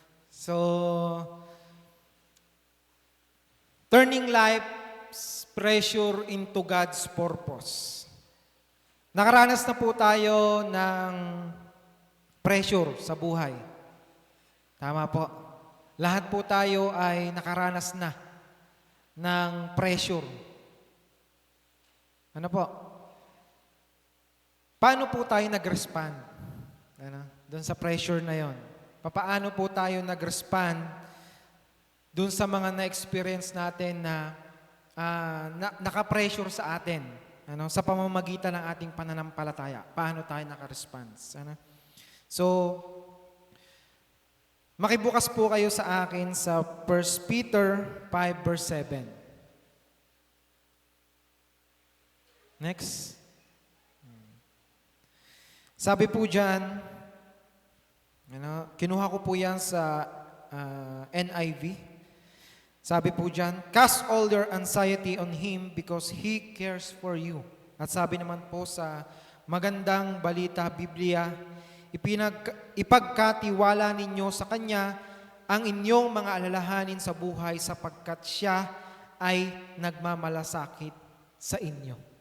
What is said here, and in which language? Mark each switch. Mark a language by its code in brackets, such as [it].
[en] So, turning life's pressure into God's purpose. [tl] Nakaranas na po tayo ng pressure sa buhay. Tama po. Lahat po tayo ay nakaranas na ng pressure. Ano po? Paano po tayo nag-respond? Doon sa pressure na yon. Paano po tayo nag-respond doon sa mga na-experience natin na naka-pressure sa atin sa pamamagitan ng ating pananampalataya? Paano tayo naka-respond? So, makibukas po kayo sa akin sa 1 Peter 5 verse 7. [en] Next. [tl] Sabi po dyan, kinuha ko po yan sa NIV. Sabi po dyan, [en] cast all your anxiety on Him because He cares for you. [tl] At sabi naman po sa magandang balita, Biblia, ipagkatiwala ninyo sa Kanya ang inyong mga alalahanin sa buhay sapagkat Siya ay nagmamalasakit sa inyo.